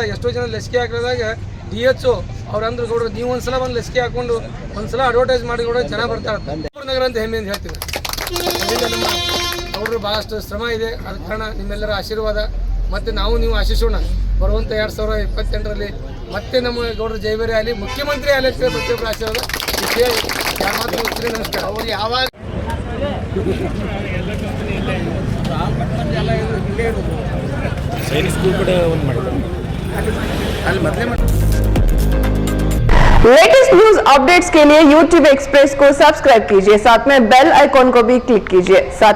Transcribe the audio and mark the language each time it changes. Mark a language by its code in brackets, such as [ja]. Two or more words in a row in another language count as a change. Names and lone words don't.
[kn] ಎಷ್ಟೋ ಜನ ಲಸಿಕೆ ಹಾಕಿದಾಗ DHO ಅವ್ರು ಅಂದ್ರು ಗೌಡ್ರು, ನೀವು ಒಂದ್ಸಲ ಒಂದು ಲಸಿಕೆ ಹಾಕ್ಕೊಂಡು ಒಂದ್ಸಲ ಅಡ್ವರ್ಟೈಸ್ ಮಾಡಿ ಗೌಡ ಜನ ಬರ್ತಾರೆ ಬಿಜಾಪುರ ನಗರ ಅಂತ ಹೆಮ್ಮೆ ಅಂತ ಹೇಳ್ತೀನಿ. ಅದರಿಂದ ನಮ್ಮ ಗೌಡ್ರು ಭಾಳಷ್ಟು ಶ್ರಮ ಇದೆ. ಅದ ಕಾರಣ ನಿಮ್ಮೆಲ್ಲರ ಆಶೀರ್ವಾದ ಮತ್ತು ನಾವು ನೀವು ಆಶಿಸೋಣ. ಬರುವಂಥ 2028ರಲ್ಲಿ ಮತ್ತೆ ನಮ್ಮ ಗೌಡ್ರು ಜೈಬೇರಿ ಆಗಲಿ, ಮುಖ್ಯಮಂತ್ರಿ ಆಗಲಿ ಅಂತ ಪ್ರತಿಯೊಬ್ಬರು ಆಶೀರ್ವಾದ ಇಷ್ಟೇ. ಯಾರು ಮಾತು ಮುಗಿಸ್ತೀರಿ. ನಮಸ್ಕಾರ. ಅವ್ರು ಯಾವಾಗ [hi] लेटेस्ट न्यूज अपडेट्स के लिए यूट्यूब एक्सप्रेस को सब्सक्राइब कीजिए, साथ में बेल आइकॉन को भी क्लिक कीजिए.